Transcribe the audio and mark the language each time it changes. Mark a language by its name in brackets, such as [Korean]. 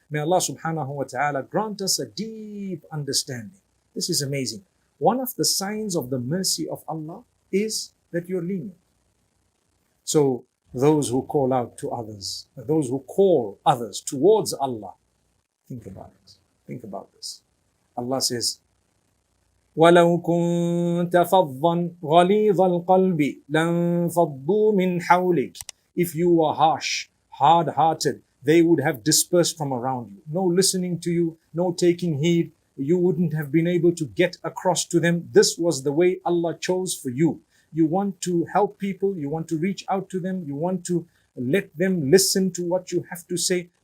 [English] May Allah subhanahu wa ta'ala grant us a deep understanding. This is amazing. One of the signs of the mercy of Allah is that you're lenient. So those who call out to others, those who call others towards Allah, think about it. Think about this. Allah says, [Arabic] وَلَوْ كُنْتَ فَظًّا غَلِيظَ الْقَلْبِ لَانْفَضُّوا مِنْ حَوْلِكَ. [English] If you were harsh, hard-hearted, they would have dispersed from around you. No listening to you, no taking heed. You wouldn't have been able to get across to them. This was the way Allah chose for you. You want to help people, you want to reach out to them, you want to let them listen to what you have to say.